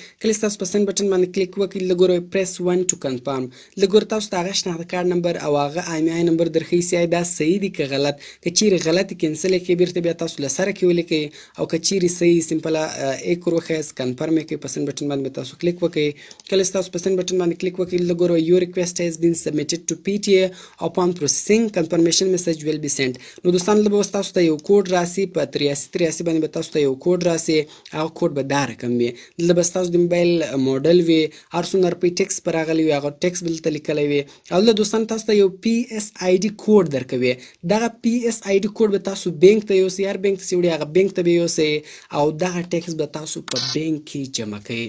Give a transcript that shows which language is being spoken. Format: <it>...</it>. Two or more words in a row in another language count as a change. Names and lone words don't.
<ps>کله چې تاسو په</ps> <en>send button</en> <ps>باندې کلیک وکړئ لږ ګورئ</ps> <en>press 1 to confirm</en> <ps>لږ ګورئ تاسو د هغه شناخته کارت نمبر او هغه IMEI نمبر درښیي چې دا صحیح دي که غلط. که چیرې غلط کینسل یې کړئ بیرته بیا تاسو له سره کې ولیکئ او که چیرې صحیح سمپله ایک ور وښیاست کنفرم یې کړئ په</ps> <en>send button</en> <ps>باندې تاسو کلیک وکړئ. کله چې تاسو په سینډ بټن باندې کلیک وکړئ لږ ګورئ</ps> <en>your request has been submitted to PTA upon processing confirmation message will be sent.</en> <ps>نو دوستان لږ به اوس تاسو ته یو کوډ راسي په 83 باندې به تاسو ته یو کوډ راسي هغه کوډ به دا رقم وي دلته به ستاسو د موبایل موډل وي هر څومره روپۍ ټیکس پر راغلی وي هغه ټیکس به دلته لیکلی وي او دلته دوستان تاسو ته یو PSID کوډ درکوي. دغه PSID کوډ به تاسو بینک ته یوسئ هر بینک ته چې وړي هغه بینک ته به یوسئ او دغه ټیکس به تاسو په بینک کې جمع کوئ.</ps>